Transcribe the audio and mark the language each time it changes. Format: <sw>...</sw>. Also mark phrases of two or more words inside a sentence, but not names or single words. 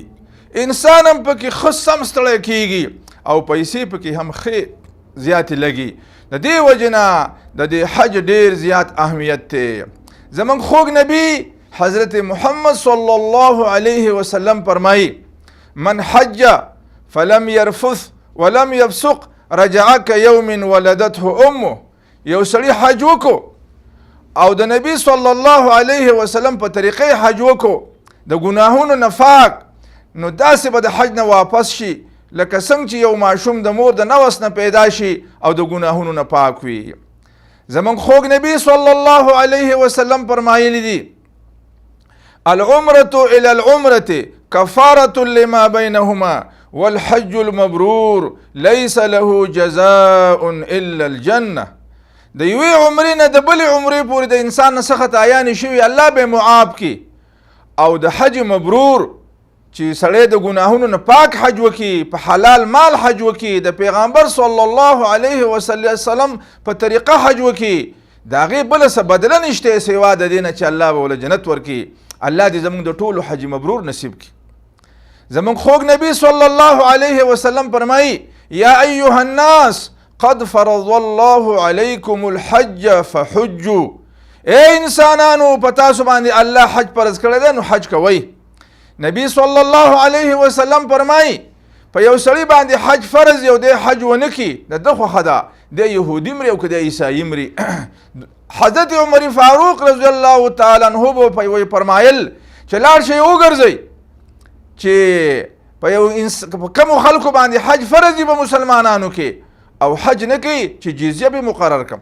<ps>انسان هم پکې ښه سم ستړی کیږي او پیسې پکې هم ښې زیاتې لګي. د دې وجې نه د دې حج ډېر زیات اهمیت دی. زموږ خوږ نبی حضرت محمد صلی الله علیه وسلم فرمایي</ps> <ar>من حج فلم يرفث ولم يفسق رجع كيوم ولدته امه.</ar> <ps>یو سړي حج وکړو او د نبی صلی الله علیه وسلم په طریقې حج وکړو د ګناهونو نه پاک، نو داسې به د حج نه واپس شي لکه څنګه چې یو ماشوم د مور د نوس نه پیدا شي او د ګناهونو نه پاک وي. زموږ خوږ نبی صلی الله علیه وسلم فرمایلی دي</ps> <ar>العمرة الى العمرة كفارة لما بينهما والحج المبرور ليس له جزاء الا الجنة.</ar> <ps>د یوې عمرې نه د بلې عمرې پورې د انسان نه څه خطایانې شوي الله به معاف کړي، او د حج مبرور چې سړی د ګناهونو نه پاک حج وکړي، په حلال مال حج وکړي، د پیغمبر صلی الله علیه وسلم په طریقه حج وکړي، د هغې بله څه بدله نشته سوا د دې نه چې الله به ورله جنت ورکړي. الله دې زموږ د ټولو حج مبرور نصیب کړي. زموږ خوږ نبی صلی الله علیه وسلم فرمایي</ps> <ar>یا ایها الناس قد فرض الله علیکم الحج فحجوا.</ar> <ps>اے انسانانو په تاسو باندې الله حج فرض کړی دی نو حج کوئ. نبی صلی الله علیه وسلم فرمایي په یو سړي باندې حج فرض یو دی حج ونه کړي د ده خوښه ده د یهودي مري او که د عیسایي مري حضرت عمر فاروق رضی الله تعالی عنه به فرمایل چې لاړ شئ وګرځئ چې په کومو خلکو باندې حج فرض دي په مسلمانانو کې او حج نه کوي چې جزیه به مقرر کړم.</ps>